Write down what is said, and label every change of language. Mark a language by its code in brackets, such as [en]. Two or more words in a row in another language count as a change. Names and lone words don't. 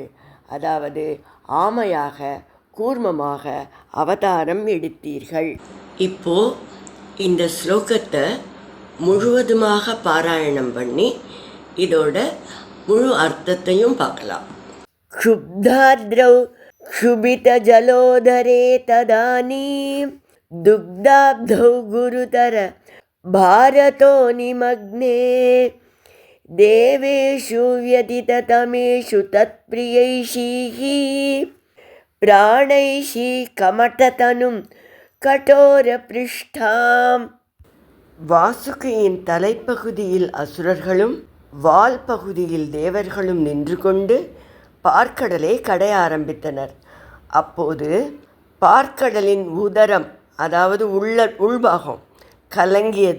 [ta] அதாவது ஆமையாக கூர்மமாக அவதாரம் எடுத்தீர்கள். இப்போ இந்த ஸ்லோகத்தை முழுவதுமாக பாராயணம் பண்ணி இதோட முழு அர்த்தத்தையும் பார்க்கலாம். [sa] க்ஷுப்தாத்ரௌ क्षुभितजलोदरे तदानीं. दुग्धाब्धौ गुरुतर भारतो निमग्ने. देवेषु व्यतिततमेषु तत्प्रियैषीः. प्राणैषी कमठतनुं कठोरपृष्ठाम्. [ta] வாசுகியின் தலைப்பகுதியில் அசுரர்களும் வால் பகுதியில் தேவர்களும் நின்று கொண்டு பார்க்கடலை கடைய ஆரம்பித்தனர். அப்போது பார்க்கடலின் உதரம் அதாவது உள்பாகம் கலங்கியது.